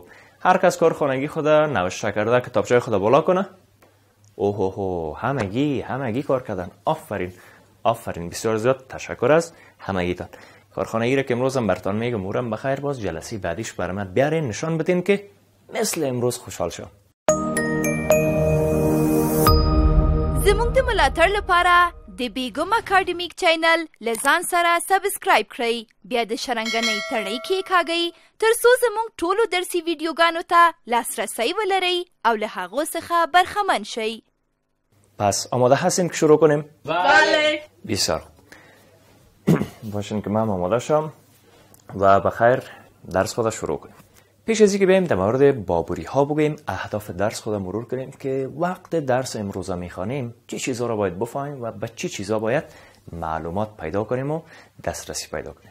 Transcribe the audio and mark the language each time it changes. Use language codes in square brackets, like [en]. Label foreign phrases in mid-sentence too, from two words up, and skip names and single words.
[fa] هر کس کارخانگی خود نوشته کرده کتابچه خود بالا کنه. اوه همگی کار کردن. آفرین بسیار زیاد تشکر از همگیتان. کارخانگی را که امروز هم براتون میگم اورم بخیر، باز جلسه بعدیش برای من بیارین نشان بدین که مثل امروز خوشحال شم. [ps] زموږ د ملاتړ لپاره د بیګم اکاډمیک چینل لزان سره سبسکرایب کړئ، بیا د شرنګنۍ تڼۍ کېکاږئ ترڅو زموږ ټولو درسي ویډیوګانو ته لاسرسی ولرئ او له هغو څخه برخمن شئ. [fa] پس آماده هستین که شروع کنیم؟ بله. بسیار باشین که من آماده شم و بخیر درس خود شروع کنیم. پیش از اینکه بریم در مورد بابری ها بگیم، اهداف درس خود مرور کنیم که وقت درس امروزه میخوانیم چه چیزا را باید بفهمیم و به چه چیزا باید معلومات پیدا کنیم و دسترسی پیدا کنیم.